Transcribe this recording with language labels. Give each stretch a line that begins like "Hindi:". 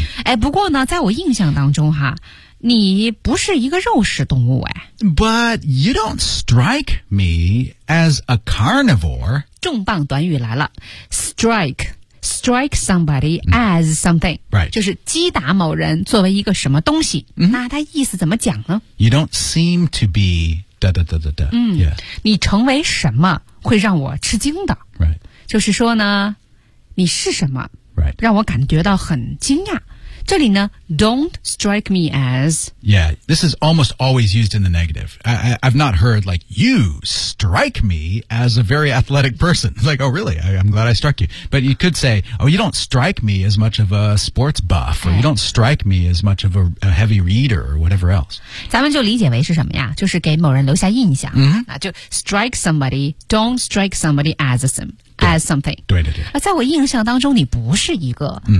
Chinese: 哎，不过呢，在我印象当中哈，你不是一个肉食动物哎。
English: But you don't strike me as a carnivore.
Chinese: 重磅短语来了 ，strike。
English: Strike somebody as something, right?
Chinese: 就是击打某人作为一个什么东西。那他意思怎么讲呢
English: ？You don't seem to be da da da da da.
Chinese: 你成为什么会让我吃惊的
English: ？Right.
Chinese: 就是说呢，你是什么
English: ？Right.
Chinese: 让我感觉到很惊讶。这里呢 ，
English: don't strike me as. Yeah, this is almost always used in the negative. I've not heard like you strike me as a very athletic person. It's like, oh really? I'm glad I struck you. But you could say, oh, you don't strike me as much of a sports buff, or you don't strike me as much of a heavy reader, or whatever else.
Chinese: 咱们就理解为是什么呀？就是给某人留下印象。那就
English: strike somebody, don't strike somebody as something.
Chinese: 对对对。在我印象当中，你不是一个。